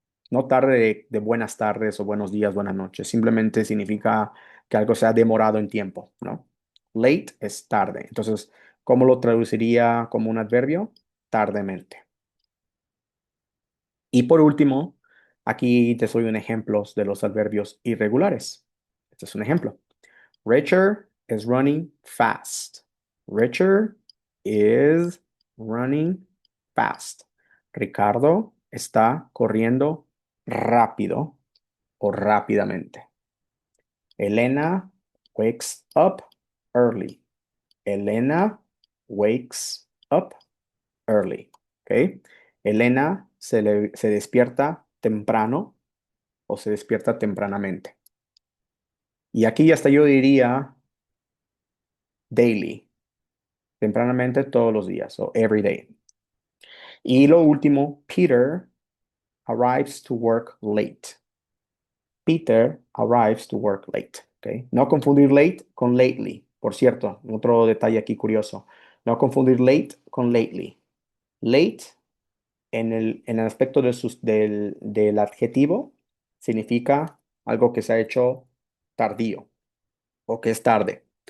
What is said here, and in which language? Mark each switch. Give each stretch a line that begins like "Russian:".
Spanish: No tarde de buenas tardes o buenos días, buenas noches. Simplemente significa que algo se ha demorado en tiempo, ¿no? Late es tarde. Entonces, ¿cómo lo traduciría como un adverbio? Tardemente. Y por último, aquí te soy un ejemplo de los adverbios irregulares. Este es un ejemplo.
English: Richard is running fast. Richard is running fast.
Spanish: Ricardo está corriendo rápido o rápidamente.
English: Elena wakes up early. Elena wakes up early.
Spanish: ¿Ok? Elena se despierta temprano o se despierta tempranamente. Y aquí hasta yo diría daily, tempranamente todos los días o
English: every day.
Spanish: Y lo último,
English: Peter arrives to work late. Peter arrives to work late.
Spanish: ¿Ok? No confundir late con lately. Por cierto, otro detalle aquí curioso. No confundir late con lately. Late en el aspecto del adjetivo significa algo que se ha hecho tardío o que es tarde.